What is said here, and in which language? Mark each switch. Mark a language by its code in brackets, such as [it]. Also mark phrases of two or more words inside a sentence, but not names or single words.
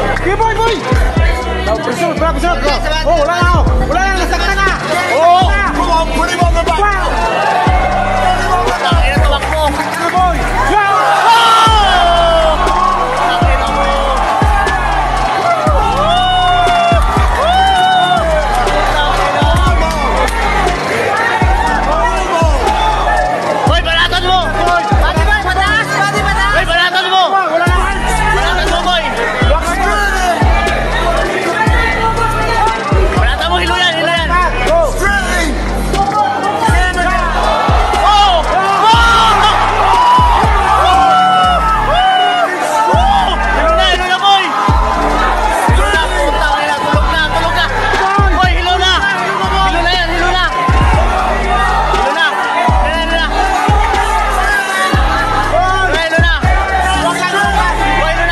[tl] Sige, boy, boy! Presunod, bro, presunod, bro. Oh, wala na ako. Wala na, nasaktan na. [en] Oh, come on, put him on the back. Wow! [tl] Ina, tumakbo. Sige, boy! Go! Hoy, balatan mo! Pati ba? Mataas! Pati mataas! Hoy, balatan mo! Wala na. Balatan mo, boy! Balatan mo, hilo yan, hilo yan! Go! Oh! Hilo na, boy! Hilo na, puta, hilo na, tulog na, tulog na! Boy, hilo na! Hilo na yan, hilo na! Hilo na! Hilo na! Hilo na! Boy, hilo na!